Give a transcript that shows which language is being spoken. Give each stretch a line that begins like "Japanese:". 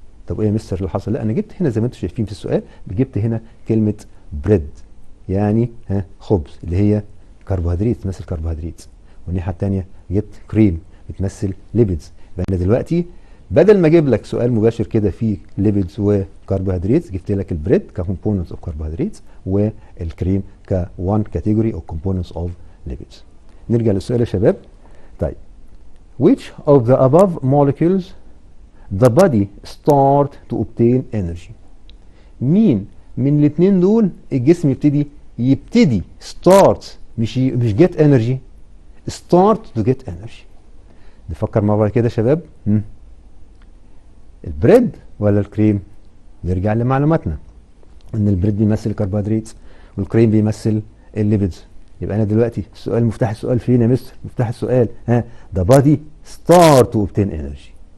Arabic: طب ايه يا مستر اللي حصل؟ لا انا جبت هنا زي ما انتم شايفين في السؤال، جبت هنا كلمه بريد، يعني خبز، اللي هي كربوهيدرات تمثل كربوهيدرات، والناحيه الثانيه جبت كريم بتمثل ليبيدز. يبقى انا دلوقتي بدل ما اجيب لك سؤال مباشر كده فيه ليبيدز وكربوهيدرات، جبت لك البريد ككومبوننتس اوف كربوهيدرات والكريم كوان كاتيجوري او كومبوننتس اوف ليبيدز. نرجع للسؤال يا شباب. طيب
English: which of the above molecules the body start to obtain energy؟
Arabic: مين من الاثنين دول الجسم يبتدي
English: start،
Arabic: مش
English: get energy، start to get energy.
Arabic: نفكر مع بعض كده يا شباب. البريد ولا الكريم؟ نرجع لمعلوماتنا ان البريد بيمثل الكربوهيدرات والكريم بيمثل الليبيدز. يبقى انا دلوقتي السؤال، مفتاح السؤال فين يا مستر؟ مفتاح السؤال
English: the body start to obtain energy.